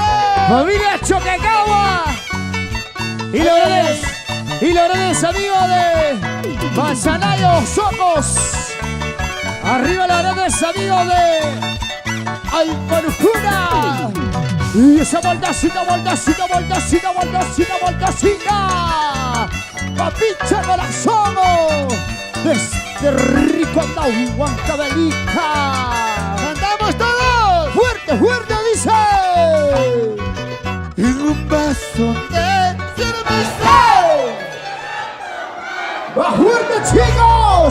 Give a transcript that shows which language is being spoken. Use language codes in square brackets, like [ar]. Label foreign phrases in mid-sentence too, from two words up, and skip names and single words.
[es] Familia Choquecagua. Y los grandes amigos de Manzanayo Socos. Arriba los grandes amigos de Alforjuna. Y esa voltacita, voltacita, voltacita, voltacita, voltacita. Papicha corazón. de rico anda Huancavelica. ¡Cantamos todos! Fuerte, fuerte, dice. En un vaso de cerveza. ¡Va fuerte, chicos!